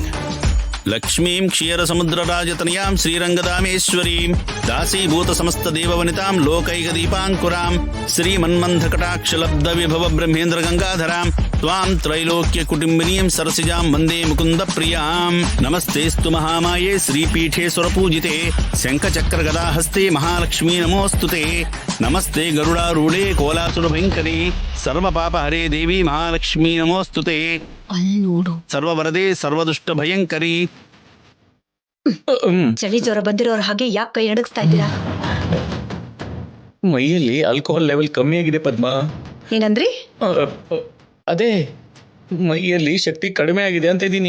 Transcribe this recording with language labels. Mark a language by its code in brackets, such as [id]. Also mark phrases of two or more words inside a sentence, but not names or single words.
[sa] लक्ष्मीं क्षीरसमुद्रराजतनयां श्रीरंगदामेश्वरीं दासीभूत समस्त देववनितां लोकैकदीपाङ्कुरां श्रीमन्मन्थकटाक्षलब्धविभव ब्रह्मेन्द्र गंगाधरां त्वां त्रैलोक्यकुटुम्बिनीं सरसिजां वन्दे मुकुन्दप्रियां। नमस्तेस्तु महामाये श्रीपीठे सुरपूजिते शङ्खचक्रगदाहस्ते महालक्ष्मी नमोस्तुते। नमस्ते गरुडारूढे कोलासुरभयङ्करे सर्वपापहरे देवी महालक्ष्मी नमोस्तुते। ಸರ್ವವರದೆ ಸರ್ವದುಷ್ಟ ಭಯಂಕರಿ. [kn] ಚಳಿ ಜ್ವರ ಬಂದಿರೋರ ಹಾಗೆ ಯಾಕೆ ಕೈ ನಡಗಿಸ್ತಾ ಇದ್ದೀರಾ? ಮೈಯಲ್ಲಿ [en] alcohol level [kn] ಕಮ್ಮಿ ಆಗಿದೆ ಪದ್ಮ. ಏನಂದ್ರಿ? ಅದೇ ಮೈಯಲ್ಲಿ ಶಕ್ತಿ ಕಡಿಮೆ ಆಗಿದೆ ಅಂತ ಇದ್ದೀನಿ.